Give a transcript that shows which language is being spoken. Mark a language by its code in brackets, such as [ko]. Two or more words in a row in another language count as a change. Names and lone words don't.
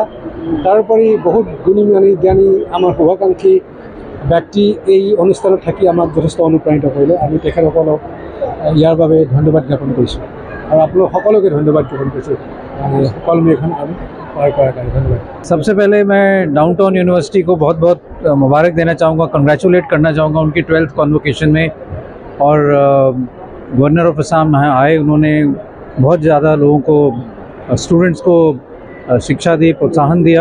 [as] তাৰোপৰি বহুত গুণী জ্ঞানী আমাৰ শুভাকাংক্ষী ব্যক্তি এই অনুষ্ঠানত থাকি আমাক যথেষ্ট অনুপ্ৰাণিত কৰিলে। আমি তেখেতসকলক ইয়াৰ বাবে ধন্যবাদ জ্ঞাপন কৰিছোঁ আৰু আপোনালোক সকলোকে ধন্যবাদ জ্ঞাপন কৰিছোঁ কলমেখন আমি সহায় কৰাৰ কাৰণে। ধন্যবাদ। [hi] सबसे पहले मैं डाउनटाउन यूनिवर्सिटी को बहुत बहुत मुबारक देना चाहूँगा, कंग्रेचुलेट करना चाहूँगा उनकी 12th कॉन्वोकेशन में। और [en] Governor of Assam [hi] आए, उन्होंने बहुत ज़्यादा लोगों को, स्टूडेंट्स को शिक्षा दी, प्रोत्साहन दिया।